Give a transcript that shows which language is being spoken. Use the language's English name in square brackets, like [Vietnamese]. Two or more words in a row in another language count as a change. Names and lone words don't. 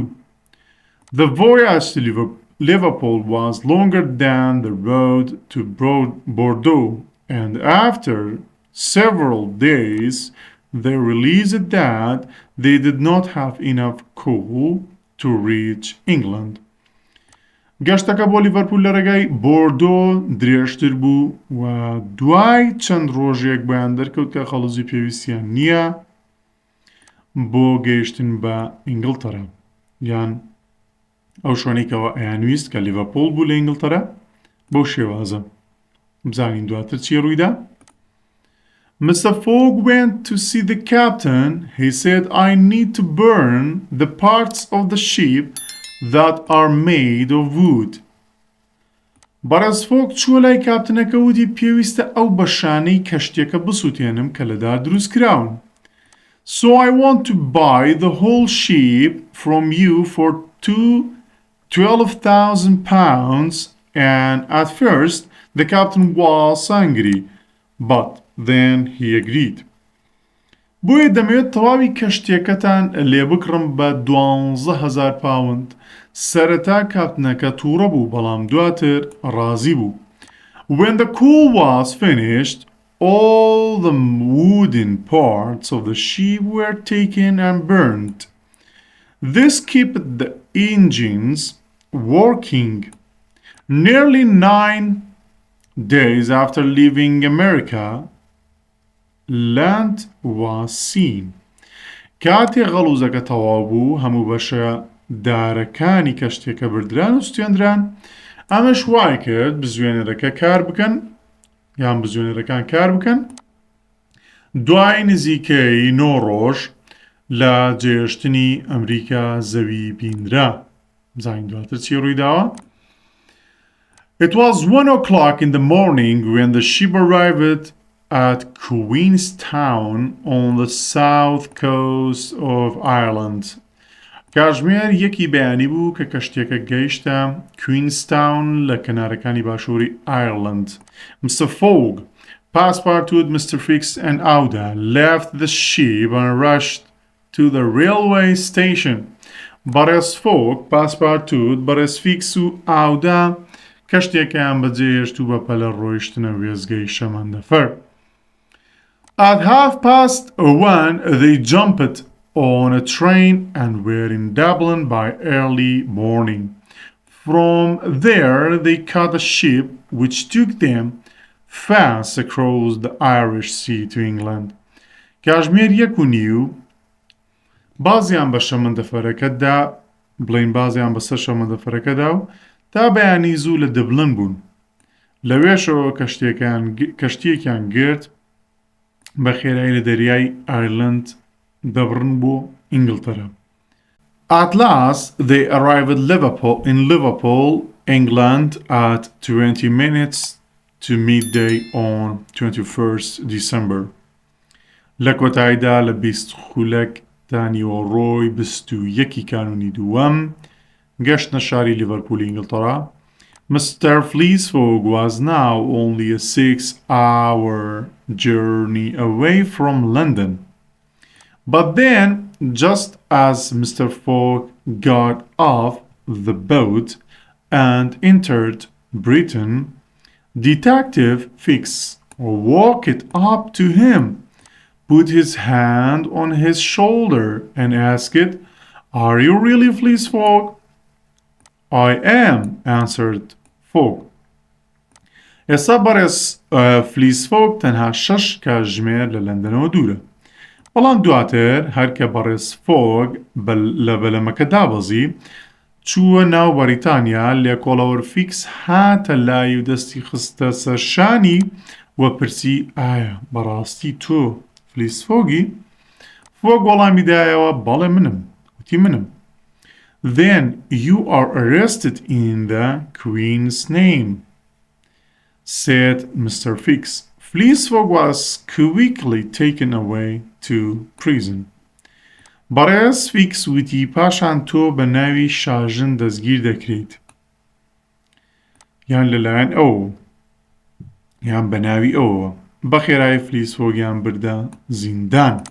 [English] The voyage to Liverpool was longer than the road to Bordeaux and after several days they realized that they did not have enough coal to reach England. [Central Kurdish] گەشتەکە بۆ لیڤەرپول لە ڕێگای بۆردۆ درێژتر بوو و دوای چەند ڕۆژێک بەیان دەرکەوت کە خەڵوزی پێویستیان نییە بۆ گەیشتن بە ئینگلتەرا یان ئەو شوێنێکەوە ئەیانویست کە لیڤەرپول بوو لە ئینگلتەرا بەو شێوازە بزانین دواتر چی ڕوویدا. [English] Mr. Fogg went to see the captain. He said, I need to burn the parts of the ship that are made of wood. [Central Kurdish] بەڕێز فۆک چووە لای کاپتنەکە وتی پێویستە ئەو بەشانەی کەشتێکە بسووتێنم کە لەدار دروست کراون. [English] So I want to buy the whole ship from you for £12,000 and at first the captain was angry but then he agreed. [Central Kurdish] بۆیە دەمەوێت تەواوی کەشتێکەتان لێ بکڕم بە £12,000. سەرەتا کاپتنەکە تووڕە بوو بەڵام دواتر ڕازی بوو. [English] When the coal was finished, all the wooden parts of the ship were taken and burned. This kept the engines working. Nearly 9 days after leaving America, land was seen. [Central Kurdish] کاتێ غەڵوزەکە تەواو بوو هەموو بەشە دارەکانی کەشتێکە بردران و ستێنران ئەمەش وای کرد بزوێنەرەکە کار بکەن یان بزوێنەرەکان کار بکەن دوای نزیکەی 9 ڕۆژ لە جێشتنی ئەمریکا زەوی بینرا. بزانین دواتر چی ڕوویداوە. [English] It was 1 o'clock in the morning when the ship arrived at Queenstown on the south coast of Ireland. [Central Kurdish] کاتژمێر یەکی بەیانی بوو کە کەشتێکە گەیشتە کوینستاون لە کەنارەکانی باشووری ئایرلند. [English] Mr. Fogg, Passepartout, Mr. Fix and Auda left the ship and rushed to the railway station. [Central Kurdish] بەڕێز فۆک، پاسپارتوت، بەڕێز فیکس و ئاودا کەشتێکیان بەجێهێشت و بە پەلە ڕۆیشتنە وێزگەی شەمەندەفەر. [English] At 1:30 they jumped on a train and were in Dublin by early morning. From there they caught a ship which took them fast across the Irish Sea to England. [Central Kurdish] کاتژمێر 1:30 بازیان بە شەمەندەفەرەکەدا بڵین بازیان بەسەر شەمەندەفەرەکەدا و تا بەیانی زوو لە دەبلن بوون. لەوێشەوە کەشتێکیان گرت بە خێرایی لە دەریای ئایرلند دەبڕن بۆ ئینگلتەرا. [English] At last they arrived in Liverpool, England at 20 minutes to midday on 21st December. [Central Kurdish] لە کۆتاییدا لە 20 خولەک تا نیوەڕۆی 21 کانونی دووەم گەشتنە شاری لیڤەرپولی ئینگلتەرا. [English] Mr. Fleecefog was now only a 6-hour journey away from London. But then, just as Mr. Fogg got off the boat and entered Britain, Detective Fix walked up to him, put his hand on his shoulder and asked, "Are you really Fleecefog?" "I am," answered Fogg. [Central Kurdish] ئێستا بەڕێز فلیسفۆک تەنها 6 کاتژمێر لە لەندەنەوە دوورە. بەڵام دواتر هەرکە بەڕێز فۆگ لە بەلەمەکە دابەزی چووە ناو بەریتانیا لێکۆڵەوەر فیکس هاتە لای و دەستی خستە سەرشانی وە پرسی ئایا بەڕاستی تۆ فلیس فۆگی؟ فۆگ وەڵامی دایەوە بەڵێ منم وتی منم. [English] Then you are arrested in the Queen's name, said Mr. Fix. Fleece Fogg was quickly taken away to prison. [Central Kurdish] بەڕێز فیکس وتی پاشان تۆ بە ناوی شاژن دەستگیر دەکرێت یان لەلایەن ئەو یان بە ناوی ئەوە بەخێرایی فلیس فۆگیان بردە زیندان.